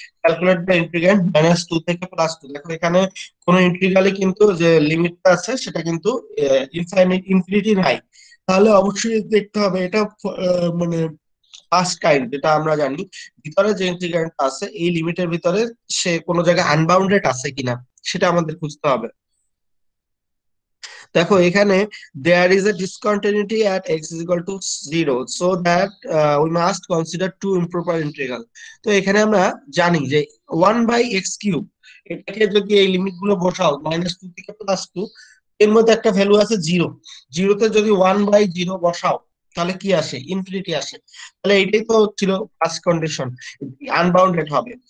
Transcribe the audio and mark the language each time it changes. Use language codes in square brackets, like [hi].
[en] calculate the integrand minus two [bn] থেকে plus two. দেখো এখানে কোন ইন্টিগ্রালে কিন্তু যে লিমিটটা আছে সেটা কিন্তু ইনফিনিটি নাই। তাহলে অবশ্যই দেখতে হবে এটা মানে ফার্স্ট কাইন্ড, যেটা আমরা জানি ভিতরে যে ইন্টিগ্র্যান্ডটা আছে এই লিমিটের ভিতরে সে কোনো জায়গায় আনবাউন্ডেড আছে কিনা সেটা আমাদের খুঁজতে হবে। দেখো এখানে [en] there is a discontinuity at x is equal to 0, so that we must consider two improper integral। [bn] তো এখানে আমরা জানি যে 1/x³ এটাকে যদি এই লিমিট গুলো বসাও -2 থেকে +2, এর মধ্যে একটা ভ্যালু আছে জিরো। জিরোতে যদি 1/0 বসাও তাহলে কি আসে? ইনফিনিটি আসে। তাহলে এইটাই তো ছিল ফার্স্ট কন্ডিশন, আনবাউন্ডেড হবে।